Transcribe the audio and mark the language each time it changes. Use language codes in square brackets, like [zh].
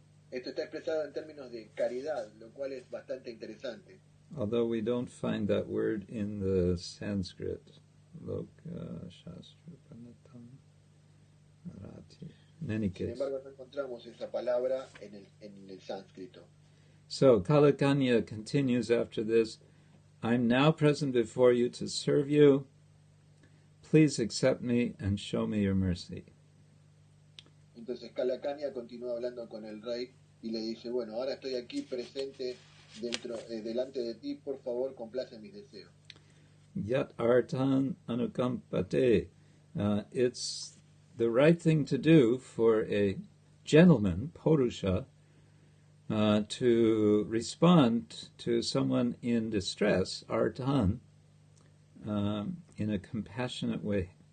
[es] Esto está expresado en términos de caridad, lo cual es bastante interesante. [en] Although we don't find that word in the Sanskrit. [sa] Loka Shastra Panatam Arati. [en] In any [es] Sin [en] case. [es] embargo, no encontramos esa palabra en el sánscrito. [en] So Kalakanya continues after this. I'm now present before you to serve you. Please accept me and show me your mercy. [es] Entonces Kalakanya continúa hablando con el rey y le dice, bueno, ahora estoy aquí presente delante de ti, por favor, complace mis deseos. [sa] Yat artan anukampate. [en] It's the right thing to do for a gentleman, Purusha, to respond to someone in distress, artan, in a compassionate way.